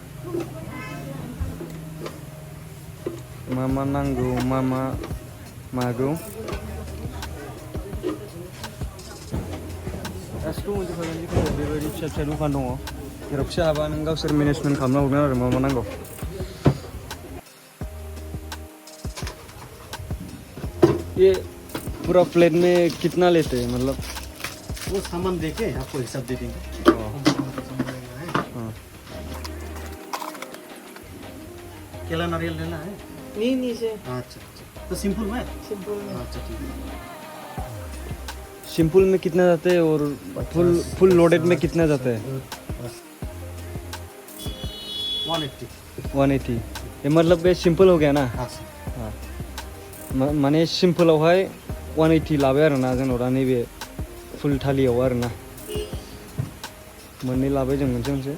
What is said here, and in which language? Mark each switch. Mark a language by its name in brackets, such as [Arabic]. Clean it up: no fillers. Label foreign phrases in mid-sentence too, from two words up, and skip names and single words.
[Bodo] मा नांगौ मा मागौ गासिबो मोनजोबखागोन. जिखुनु बेबायदि फिसा दखान दङ जेरावखि हाबा नों गावसोर मेनेजमेन्ट खालामना हरगोन आरो मा नांगौ. [Hindi] ये पूरा प्लेट में कितना लेते हैं मतलब? वो सामान देके आपको हिसाब दे देंगे. केला नारियल लेना है? नहीं से. अच्छा तो सिंपल में. अच्छा ठीक है. सिंपल में कितना जाते हैं और फुल लोडेड में कितना जाता है? 180. ये मतलब ये सिंपल हो गया ना. हाँ. [Bodo] माने सिम्पोलावहाय 180 लाबाय आरोना जोंनाव दा नैबे फुल थालियाव आरोना. मोननै लाबाय जों मोनसे.